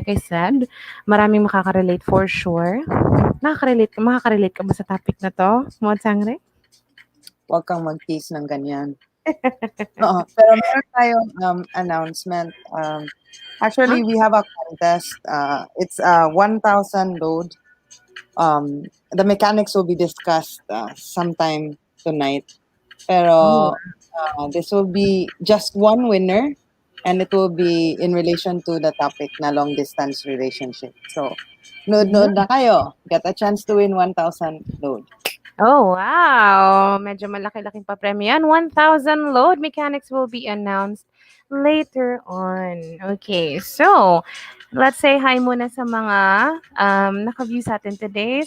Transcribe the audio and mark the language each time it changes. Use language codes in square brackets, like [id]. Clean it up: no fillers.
[en] Like I said, [tl] maraming makaka-relate for sure. Makaka-relate ka ba sa topic na to, Mod Sangre? Huwag kang mag-tease ng ganyan. Pero meron tayong announcement. [en] Actually, we have a contest. It's 1,000 load. The mechanics will be discussed sometime tonight. Pero this will be just one winner, and it will be in relation to the topic na long distance relationship. So, [tl] nood na kayo. [en] Get a chance to win 1,000 load. [tl] Oh, wow! Medyo malaki-laking papremyo yan. [en] 1,000 load mechanics will be announced later on. Okay, so let's say hi [tl] muna sa mga naka-view sa atin today.